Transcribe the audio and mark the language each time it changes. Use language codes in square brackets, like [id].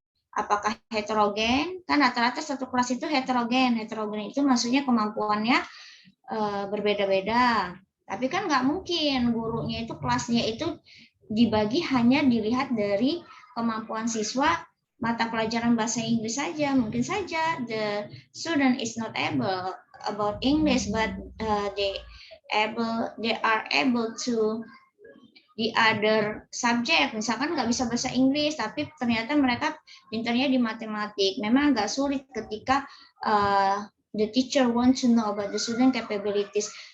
[id] Apakah heterogen? Kan rata-rata satu kelas itu heterogen. Heterogen itu maksudnya kemampuannya berbeda-beda. Tapi kan nggak mungkin gurunya itu kelasnya itu dibagi hanya dilihat dari kemampuan siswa mata pelajaran bahasa Inggris saja. Mungkin saja [en] the student is not able about English, but they are able to the other subject. [id] Misalkan nggak bisa bahasa Inggris, tapi ternyata mereka pintarnya di matematik. Memang agak sulit ketika [en] the teacher want to know about the student capabilities.